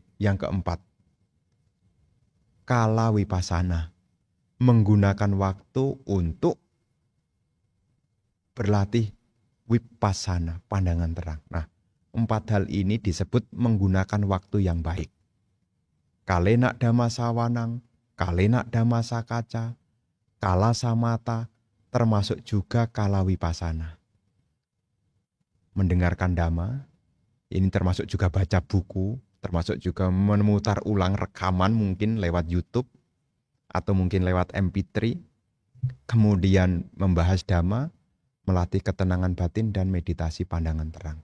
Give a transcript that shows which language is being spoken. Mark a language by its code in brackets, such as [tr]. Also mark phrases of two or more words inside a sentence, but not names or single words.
[id] Yang keempat, [pi] kala wipasana, [id] menggunakan waktu untuk berlatih wipasana, pandangan terang. Nah, 4 hal ini disebut menggunakan waktu yang baik. [pi] Kalena dhamma sawanang, kalena dhamma sakaca, kala samata, [id] termasuk juga [pi] kala wipasana. [id] Mendengarkan dhamma, ini termasuk juga baca buku, termasuk juga memutar ulang rekaman mungkin lewat YouTube atau mungkin lewat MP3. Kemudian membahas dhamma, melatih ketenangan batin dan meditasi pandangan terang.